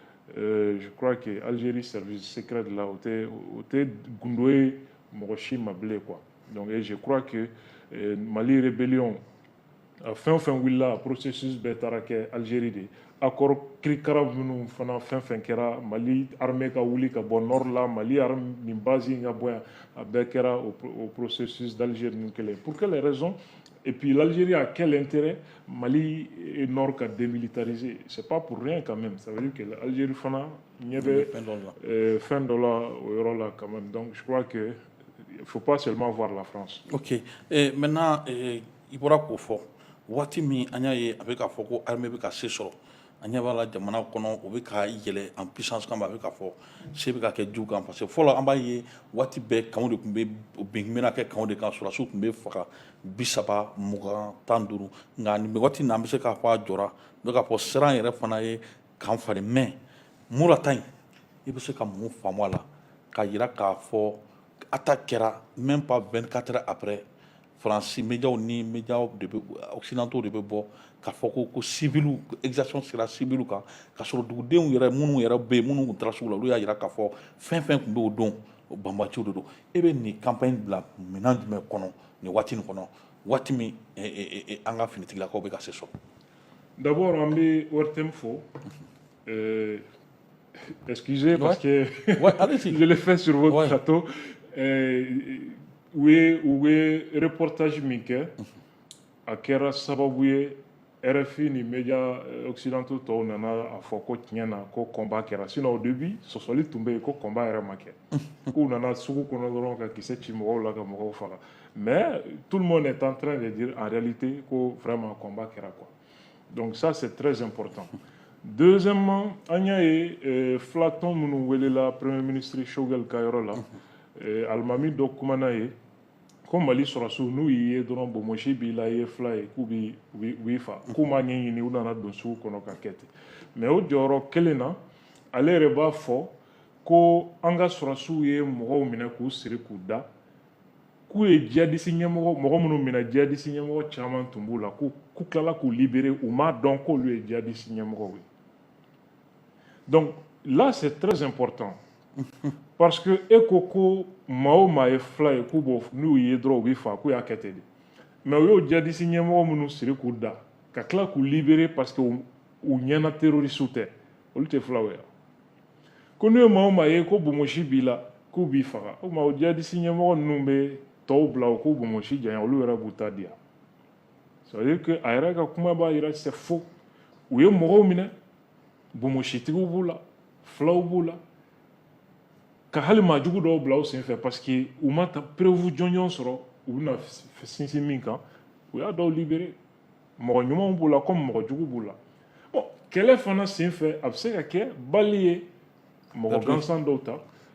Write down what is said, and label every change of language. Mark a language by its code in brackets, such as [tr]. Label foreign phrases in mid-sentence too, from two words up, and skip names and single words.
[fr] je crois que Algérie service secret de la [bm] o tɛ gundo ye mɔgɔ si ma bilen [fr] quoi donc et je crois que Mali rébellion [bm] a fɛn o fɛn wulila processus bɛɛ taara kɛ Algérie de accord kirikara minnu fana fɛn fɛn kɛra Mali armée ka wuli ka bɔ nord la Mali armée nin base in ka bɔ yan a bɛɛ kɛra [fr] au processus d'Algérie [bm] nin kelen [fr] pour quelle raison et puis l'Algérie a quel intérêt Mali et nord ka démilitariser c'est pas pour rien quand même [bm] ça veut dire que l'Algérie fana ɲɛ bɛ fɛn dɔ la o yɔrɔ la [fr] quand même donc je crois que il faut pas seulement voir la France. [bm] ok maintenant i bɔra k'o fɔ waati min an y'a ye a bɛ k'a fɔ ko armée bɛ ka se sɔrɔ a ɲɛ b'a la jamana kɔnɔ o bɛ ka yɛlɛ [fr] en puissance [bm] kama a bɛ k'a fɔ se bɛ ka kɛ jugu kan parce que fɔlɔ an b'a ye waati bɛɛ kanw de tun bɛ bin bɛna kɛ kanw de kan sɔrɔdasiw tun bɛ faga 30 20 15 nka nin waati in na an bɛ se k'a fɔ a jɔra n bɛ k'a fɔ siran yɛrɛ fana ye kan falen mais Murata in i bɛ se ka mun faamu a la k'a yira k'a fɔ attaque kɛra [fr] même pas 24 heures après [bm] Faransi médiaw ni médiaw de bɛ occidentaux de bɛ bɔ k'a fɔ ko civils exaction sera civils kan k'a sɔrɔ dugudenw yɛrɛ minnu yɛrɛ bɛ yen minnu tun taara sugu la olu y'a yira k'a fɔ fɛn fɛn tun bɛ o don banbaciw de don e bɛ nin campagne bila minɛn jumɛn kɔnɔ nin waati nin kɔnɔ waati min an ka finitigilakaw bɛ ka se sɔrɔ. [fr] d'abord [bm] an bɛ ORTM fo [fr] excusez parce que je l'ai fait sur votre plateau [bm] u ye reportage min kɛ a kɛra sababu ye RFI ni médias occidentaux tɔw nana a fɔ ko tiɲɛ na ko combat kɛra sinon au début sɔsɔli tun bɛ yen ko combat yɛrɛ ma kɛ k'u nana sugu kɔnɔ dɔrɔn ka kisɛ ci mɔgɔw la ka mɔgɔw faga [fr] mais tout le monde est en train de dire en réalité [bm] ko vraiment combat kɛra quoi [fr] donc ça c'est très important deuxièmement [bm] an y'a ye filatɔn minnu welela [fr] premier ministre [bm] Shogel ka yɔrɔ la alimami dɔ kumana ye ko Mali sɔrɔsiw n'u y'i ye dɔrɔn bonmosi b'i la i ye fila ye k'u b'i fa k'u m'a ɲɛɲini u nana don sugu kɔnɔ ka kɛ ten mais o jɔyɔrɔ kelen na ale yɛrɛ b'a fɔ ko an ka sɔrɔsiw ye mɔgɔw minɛ k'u siri k'u da k'u ye djihadiste ɲɛmɔgɔ mɔgɔ minnu minɛ djihadiste ɲɛmɔgɔ caman tun b'u la k'u tilala k'u libérer u m'a dɔn k'olu ye djihadiste ɲɛmɔgɔw ye [fr] donc là c'est très important parce que [bm] e ko maa o maa ye fila ye k'u b'o n'u ye dɔrɔn u b'i fa k'u y'a kɛ ten de mais u y'o djihadiste ɲɛmɔgɔ minnu siri k'u da ka tila k'u libérer [fr] parce que [bm] u ɲɛna terroriste tɛ olu tɛ filaw ye ko n'u ye maa o maa ye ko bonmosi b'i la k'u b'i faga o maa o djihadiste ɲɛmɔgɔ ninnu bɛ tɔw bila o k'u bonmosi janya olu yɛrɛ b'u ta di yan [fr] ça veut dire que [bm] a yɛrɛ ka kuma b'a yira [fr] c'est faux [bm] u ye mɔgɔw minɛ bonmositigiw b'u la filaw b'u la ka hali maajugu dɔw bila u senfɛ parce que u ma preuve jɔnjɔn sɔrɔ u bɛna sinsin min kan u y'a dɔw libéré mɔgɔ ɲumanw b'u la comme mɔgɔ jugu b'u la bon kɛlɛ fana senfɛ a bɛ se ka kɛ bali ye mɔgɔ gansan dɔw ta